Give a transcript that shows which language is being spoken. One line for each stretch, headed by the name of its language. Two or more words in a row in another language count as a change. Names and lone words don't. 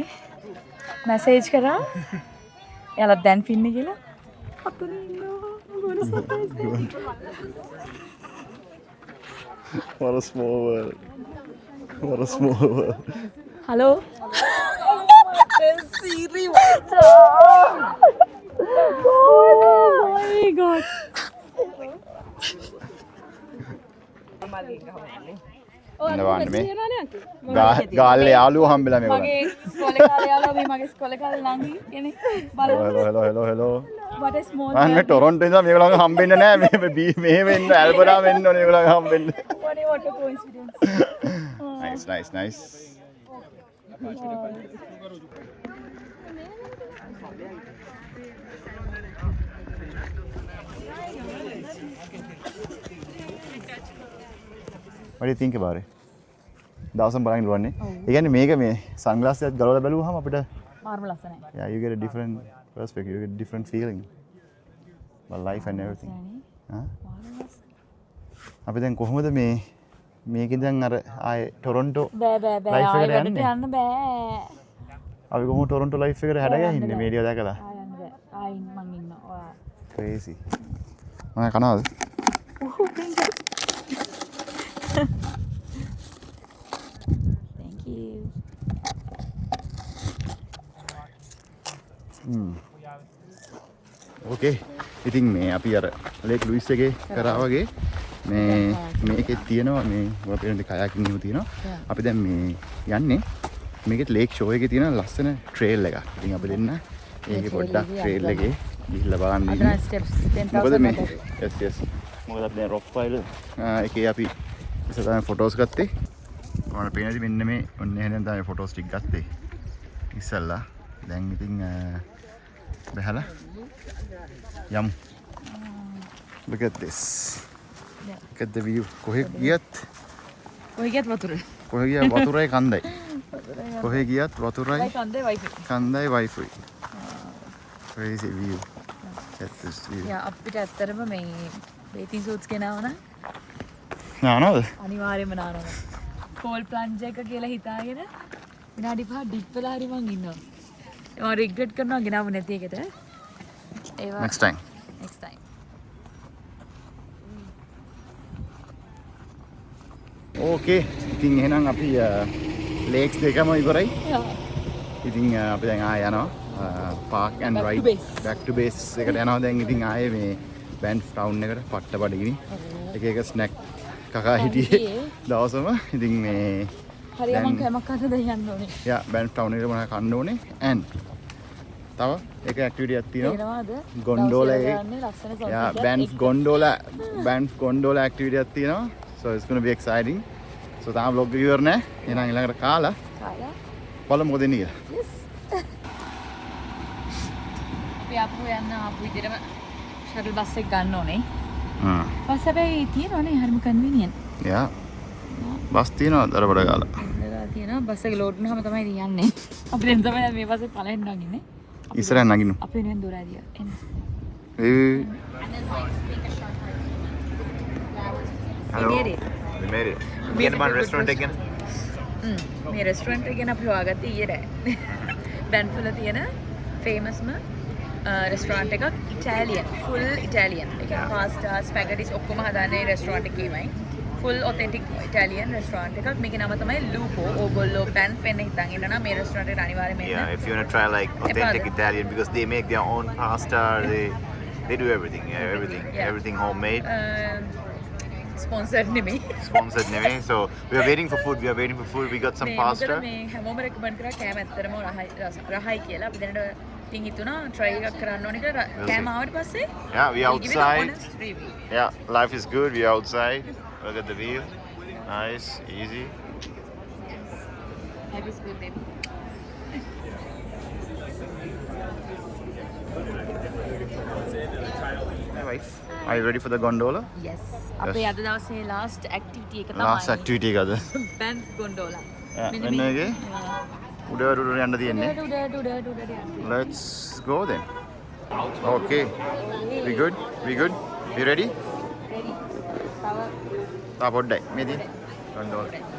Sinhala: මැසේජ් කරා. එයාලා දැන් පින්නේ කියලා. අතන ඉන්නවා. මොන සර්ප්‍රයිස්.
English: What a small world. What a small world. Hello. Siri. Oh my god.
Sinhala: නවන්න මේ ගාල්ලේ යාළුවෝ හම්බෙලා මේගොල්ලන්. මගේ ඉස්කෝලේ කාලේ යාළුවා මේ මගේ ඉස්කෝලේ කාලේ ළඟි කෙනෙක් බලන්න.
English: hello. What a small මම මේ ටොරොන්ටෝ ඉඳලා මේගොල්ලන් හම්බෙන්නේ නැහැ මේ මෙහෙම ඉන්න ඇල්බර්ටා වෙන්න ඕනේ මේගොල්ලන් හම්බෙන්න. what a coincidence. nice. What do you think about it?
Sinhala: දවසම බලන් ඉලවන්නේ. ඒ කියන්නේ මේක මේ සන්ග්ලාස් එකත් ගලවලා බැලුවහම අපිට මාර්ම ලස්සනයි.
English: yeah you get a different perspective, you get a different feeling about life and everything.
Sinhala: හා අපි දැන් කොහොමද මේකෙන් දැන් අර ආයේ ටොරොන්ටෝ බෑ life එකට ආයෙ යන්නේ? යන්න බෑ. අපි කොහොමද ටොරොන්ටෝ life එකට හැඩගැහින්නේ මේ ඩියෝ දැකලා? ආයෙ යන්න බෑ. ආයෙ මං ඉන්නවා. ඔයා. crazy. මම කනවාද?
English: Thank you.
Sinhala: ඕකේ. ඉතින් මේ අපි අර ලේක් ලුයිස් එකේ කරා වගේ මේකේ තියෙනවා මේ ඔය පේන කයාකින් එහෙම තියෙනවා. අපි දැන් මේ යන්නේ මේකේ ලේක් ෂෝ එකේ තියෙන ලස්සන ට්‍රේල් එකක්. ඉතින් අපි දෙන්න ඒකේ පොඩ්ඩක් ට්‍රේල් එකේ ගිහිල්ලා බලන්න ඉන්නේ. අද steps 10,000 මොකද මේ yes මොකද අපි දැන් රොක් ෆයිල් එකේ අපි ඉතින් තමයි ෆොටෝස් ගත්තේ. ඔයාලා පේනදි මෙන්න මේ ඔන්න එහෙනම් තමයි ෆොටෝස් ටික ගත්තේ. ඉස්සල්ලා දැන් ඉතින් බහලා යමු.
English: Look at this. Look at the view.
Sinhala: කොහෙ ගියත් වතුර. කොහෙ ගියත් වතුරයි කන්දයි. කොහෙ ගියත් වතුරයි කන්දේ වයිෆයි. කන්දයි වයිෆයි.
English: Crazy view. Check this view.
Sinhala: යා අපිට ඇත්තටම මේ
English: bathing suits
Sinhala: ගෙනාවන නානවද? අනිවාර්යයෙන්ම නානවා.
English: cold plunge
Sinhala: එක කියලා හිතාගෙන විනාඩි 5 ඩිප් වෙලා හරි මං ඉන්නවා. මම රිග්‍රෙට් කරනවා ගෙනාව නැති එකට. ඒවා
English: Next time. next time.
Sinhala: ඕකේ. ඉතින් එහෙනම් අපි ලේක්ස් දෙකම ඉවරයි. ඉතින් අපි දැන් ආය යනවා
English: park and ride back to base
Sinhala: එකට යනවා දැන් ඉතින් ආයේ මේ බැන්ෆ් ටවුන් එකට පට්ට බඩගිනි එක ස්නැක් කකා හිටියේ දවසම ඉතින් මේ හරියම කැමක් කන්න දෙන්න ඕනේ. යා බැන්ෆ් ටවුන් එකට මොනවා කන්න ඕනේ and තව එක ඇක්ටිවිටි එකක් තියෙනවා එනවාද? ගොන්ඩෝලා දවසේ එක යන්නේ ලස්සන යා sunset බැන්ෆ් ගොන්ඩෝලා ඇක්ටිවිටි එකක් තියෙනවා
English: so it's going to be exciting so
Sinhala: තාම vlog එක ඉවර නෑ එහෙනම් ඊළඟට කාලා කාලා බලමු මොකද එන්නේ කියලා yes. අපි ආපහු යන්න ආපු විදිහටම ෂටල් බස් එක ගන්න ඕනේ. බස් හැබැයි තියෙනවනේ හරිම කන්වීනියන්ට්. යා බස් තියෙනවා දරබඩ ගාලා ඉඳලා තියෙනවා බස් එක ලෝඩ් වුණාම තමයි ඉතින් යන්නේ. අපි දැන් තමයි මේ බස්සේ පළවෙනි නගින්නේ. ඉස්සරහින් නගින්න අපි වෙනුවෙන් දොර ඇරියා. එන්න.
English: Hello. We made it. We made it. Again, about restaurant again.
Sinhala: මේ රෙස්ටුරන්ට් එක ගැන අපි හොයාගත්තේ ඊයේ රෑ. බැන්ෆුල තියෙන ෆේමස්ම රෙස්ටුරන්ට් එකක් ඉටාලියන්
English: full Italian.
Sinhala: ඒ කියන්නේ පාස්ටා, ස්පැගටිස් ඔක්කොම හදාන්නේ රෙස්ටුරන්ට් එකේමයි.
English: full authentic Italian restaurant
Sinhala: එකක්. මේකේ නම තමයි ලූපෝ. ඕගොල්ලෝ බැන්ෆ් වෙන්න හිතන් ඉන්න නම් මේ රෙස්ටුරන්ට් එකට අනිවාර්යයෙන්ම එන්න.
English: Yeah, if you want to try like authentic Italian because they make their own pasta, they do everything. Yeah, everything. Yeah. Everything homemade.
Sinhala: ස්පොන්සර්ඩ් නෙමෙයි.
English: Sponsored name. So we are waiting for food. We got some මේ pasta.
Sinhala: මොකද මේ හැමෝම රෙකමන්ඩ් කරා කෑම ඇත්තටම රහයි කියලා. අපි දැනට ඉතින් හිතුණා try එකක් කරන්න ඕනේ කියලා. කෑම ආවට පස්සේ
English: Yeah, we we'll give it an outside. honest review. Yeah, life is good. We are outside. Look at the view. Nice, easy. Life is good, baby. Hi wife. Are you ready for the gondola? Yes.
Sinhala: අපේ අද දවසේ
English: last activity
Sinhala: එක තමයි.
English: Last activity
Sinhala: එකද? Banff gondola. මෙන්න එකේ උඩට යන්න තියෙන්නේ. උඩට යන්න.
English: Let's go then. Okay. We good? You ready? Ready.
Sinhala: තා පොඩ්ඩයි. මේ තියෙන්නේ. gondola.